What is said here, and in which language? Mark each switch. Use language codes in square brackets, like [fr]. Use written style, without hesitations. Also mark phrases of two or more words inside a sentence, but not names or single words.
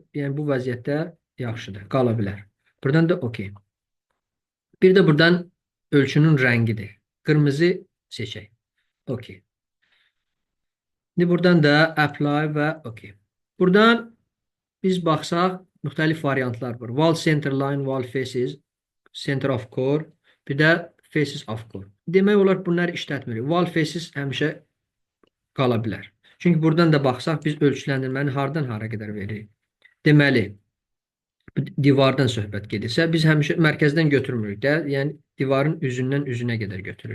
[az] Yəni bu vəziyyətdə yaxşıdır, qala bilər. Buradan da OK. Bir də buradan ölçünün rəngidir. Qırmızı seçək. OK. İndi buradan da apply və OK. Buradan biz baxsaq, müxtəlif variantlar var. [en] Wall center line, wall faces, center of core, [az] bir də [en] faces of core. [az] Demək olar bunları işlətmirik. [en] Wall faces [az] həmişə qala bilər. Çünki buradan da baxsaq, biz ölçüləndirməni hardan hara qədər veririk. Deməli, divardan söhbət gedirsə, biz həmişə mərkəzdən götürmürük də, yəni divarın üzündən üzünə qədər götürürük.